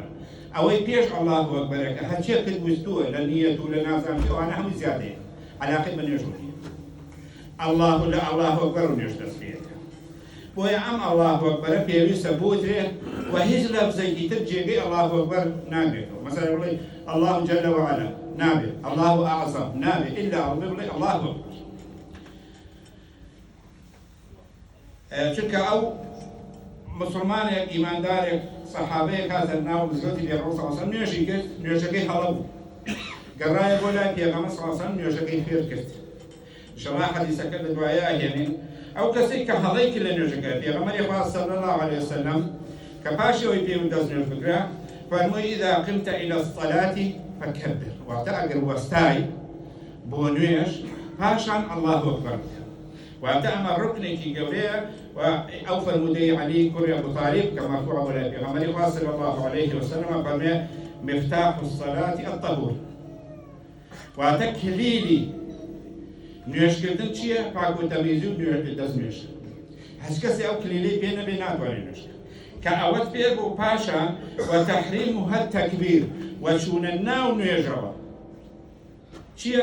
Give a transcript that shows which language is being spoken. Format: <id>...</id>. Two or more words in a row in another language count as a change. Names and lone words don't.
<ckb>ئەوەی پێش</ckb> <ar>الله ئەکبەرەکە</ar> <ckb>هەرچێکت ویستووە لە نیەت و لە نازانیەوە ئەوانە هەمووی زیادەیە، عەلاقەی بە نوێژ نییە.</ckb> <ar>الله ئەکبەر</ar> <ckb>و نوێژ دەست پێکە. بۆیە ئەم</ckb> <ar>الله ئەکبەرە</ar> <ckb>پێویستە بوترێ و هیچ لەفزێکی تر جێگەی</ckb> <ar>الله ئەکبەر</ar> <ckb>نابێتەوە. مەسەڵەن بڵێ</ckb> <ar>الله جل وعلا</ar> <ckb>نابێت،</ckb> <ar>الله ئەعظەم</ar> <ckb>نابێت، ئیلا بڵێ</ckb> <ar>الله ئەکبەر.</ar> <ckb>چونکە ئەو مسلمانێک ئیماندارێک سەحابەیەک هاتە ناو مزگەوتی پێغەمبەر</ckb> <ar>صلی الله علیه و سلم</ar> <ckb>نوێژی کرد، نوێژەکەی هەڵە بوو. گەڕایە بۆ لای پێغەمبەر</ckb> <ar>صلی الله علیه و سلم</ar> <ckb>نوێژەکەی فێر کرد. ئینشاءالله حەدیثەکە لە دوایە ئاهێنین. ئەو کەسێک کە هەڵەی کرد لە نوێژەکە پێغەمبەری خوا</ckb> <ar>صلی الله علیه و سلم</ar> <ckb>کە پاشەوەی پێ دەست نوێژ بکرا فەرمووی</ckb> <ar>ئیذا قمت إلى الصلاة فكبر،</ar> <ckb>واتە ئەگەر وەستای بۆ نوێژ پاشان</ckb> <ar>الله ئەکبەر.</ar> <ckb>واتە ئەمە ڕوکنێکی گەورەیە و ئەو فەرمودەی عەلی کوڕی ئەبو طالیب کە مەرفووعە بۆ لای پێغەمبەری خوا</ckb> <ar>صلی الله علیه و سلم</ar> <ckb>فەرمێ</ckb> <ar>مفتاح الصلاة الطهور،</ar> <ckb>واتە کلیلی نوێژکردن چییە؟ پاک و تەمیزی و دەست نوێژکردن. هیچ کەسێ ئەو کلیلەی پێ نەبێ ناتوانێت نوێژکە. کە ئەوەت پێ بوو پاشان</ckb> <ar>وتەحریمها التەکبیر،</ar> <ckb>وچوونە ناو نوێژەوە چییە؟</ckb>